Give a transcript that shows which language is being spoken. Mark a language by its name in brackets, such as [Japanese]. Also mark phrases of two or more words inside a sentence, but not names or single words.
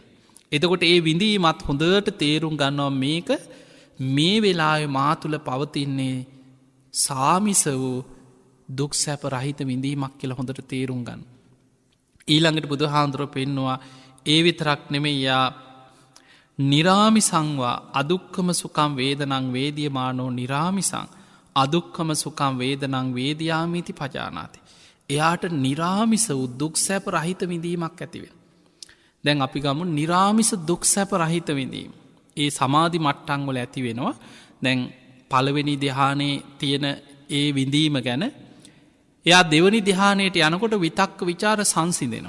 [Sinhala] එතකොට ඒ විඳීමත් හොඳට තේරුම් ගන්නවා මේක මේ වෙලාව මා තුළ පවතින්නේ සාමිස වූ දුක් සැප රහිත විඳීමක් කියල හොඳට තේරුම් ගන්න. ඊළඟට බුදු හාන්දුරුව පෙන්නවා ඒ විතරක් නෙමෙයියා [Pali] නිරාමිසංවා අදුක්කම සුකම් වේදනං වේදියමානෝ නිරාමිසං අදුක්කම සුකම් වේදනං වේදයාමීති පජානාති. [Sinhala] එයාට නිරාමිස වූ දුක් සැප රහිත විඳීමක් ඇතිවෙන. දැන් අපි ගමු නිරාමිස දුක් සැප රහිත විඳීම. ඒ සමාධි මට්ටංවල ඇති වෙනවා. දැන් පළවෙනි ධ්‍යානයේ තියෙන ඒ විඳීම ගැන එයා දෙවනි ධ්‍යානයට යනකොට විතක්ක විචාර සංසිඳෙනවා.